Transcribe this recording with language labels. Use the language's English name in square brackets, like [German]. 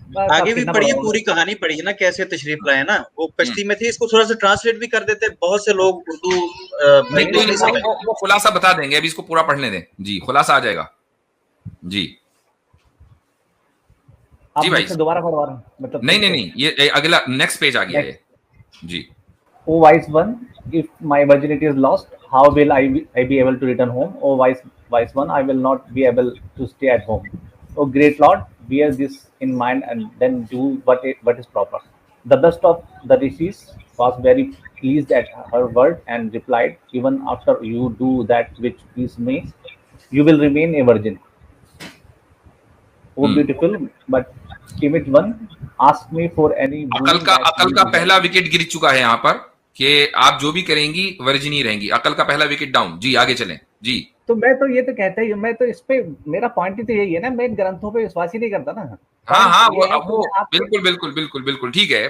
[Hindi] आगे भी पढ़िए, पूरी कहानी पढ़िए ना, कैसे तशरीफ लाए ना। वो कश्ती में थे, इसको थोड़ा सा ट्रांसलेट भी कर देते, बहुत से लोग उर्दू नहीं समझ। वो खुलासा बता देंगे, अभी इसको पूरा पढ़ने दें जी, खुलासा आ जाएगा जी। जी भाई दोबारा पढ़वा रहा हूं, मतलब नहीं, ये अगला नेक्स्ट पेज आ गया है जी। [English] O wise one, if my virginity is lost, how will I be able to return home? O wise one, I will not be able to stay at home. O great Lord, bear this in mind and then do what is proper. The best of the rishis was very pleased at her word and replied, "Even after you do that which please me, you will remain a virgin. O beautiful but timid one, ask me for any." [Hindi] अकल का पहला wicket गिर चुका है यहाँ पर कि आप जो भी करेंगी वर्जिन ही रहेंगी। अकल का पहला विकेट डाउन जी, आगे चलें जी। तो मैं तो ये तो कहता ही, मैं तो इस पे मेरा पॉइंट ही तो यही है ना, मैं ग्रंथों पे विश्वास ही नहीं करता ना। हाँ वो बिल्कुल ठीक है।